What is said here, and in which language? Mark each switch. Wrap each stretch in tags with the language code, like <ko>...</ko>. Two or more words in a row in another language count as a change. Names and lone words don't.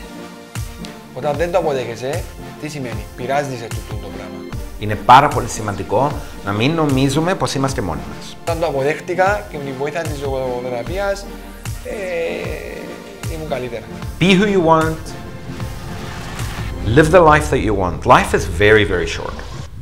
<el>Όταν δεν το αποδέχεσαι, τι σημαίνει, πειράζεσαι το πράγμα. Είναι πάρα πολύ σημαντικό να μην νομίζουμε πως είμαστε μόνοι μας. Όταν το αποδέχτηκα και με τη βοήθεια της ζωγοθεραπείας, ήμουν καλύτερα.</el> <en>Be who you want. Live the life that you want. Life is very, very short.</en>